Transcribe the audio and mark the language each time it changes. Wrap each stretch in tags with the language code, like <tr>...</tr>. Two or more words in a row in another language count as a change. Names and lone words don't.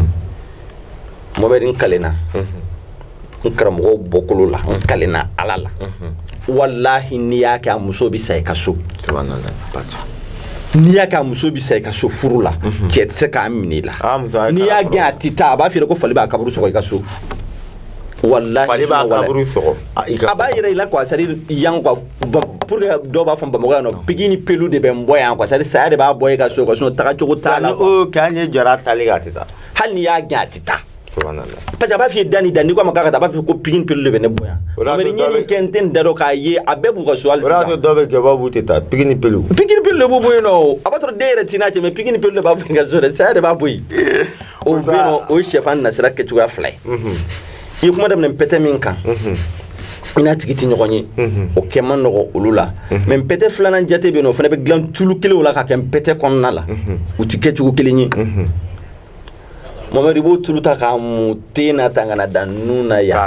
<bm>Mamɛdi n kalenna n karamɔgɔw bɔkolo la n kalenna Ala la walahi n'i y'a kɛ a muso bɛ sa i ka so n'i y'a kɛ a muso bɛ sa i ka so furu la cɛ tɛ se k'a minɛ i la n'i y'a gɛn a tɛ taa a b'a f'i ye ko fali b'a kaburu sɔgɔ i ka so wallahi fali b'a kaburu sɔgɔ a b'a yɛrɛ i la</bm> <fr>quoi c'est à dire</fr> <bm>yan quoi</bm> <fr>pour que</fr> <bm>dɔw b'a fɔ Bamakɔ yan nɔ pigi ni pelu de bɛ n bɔ yan quoi</bm> <fr>c'est à dire</fr> <bm>saya de b'a bɔ i ka so quoi sinon taga cogo t'a la o k'a ɲɛ jɔra tali kan a tɛ taa hali n'i y'a gɛn a tɛ taa</bm> <fr>parce que</fr> <bm>a b'a f'i ye da ni da n'i ko a ma k'a ka taa a b'a f'i ye ko pigi ni pelu de bɛ ne bɔ yan mais ni ɲɛ nin kɛ n tɛ n da dɔn k'a ye a bɛɛ b'u ka so hali sisan o y'a to dɔw bɛ kɛ b'a b'u tɛ taa pigi ni pelu de b'u bɔ yen nɔ a b'a sɔrɔ den yɛrɛ t'i n'a cɛ mais pigi ni pelu de b'a bɔ i ka so dɛ saya de b'a bɔ yen o bɛ yen nɔ o ye sɛfan nasira kɛcogoya fila ye i kuma daminɛ pɛtɛ min kan i n'a tigi tɛ ɲɔgɔn ye o kɛ man nɔgɔ olu la mais pɛtɛ filanan jate bɛ yen nɔ o fana bɛ dilan tulu kelenw la ka kɛ pɛtɛ kɔnɔna la u tɛ kɛ cogo kelen ye Mamɛdi i b'o tulu ta k'a mu ten na tan ka na dan nun na yan</bm>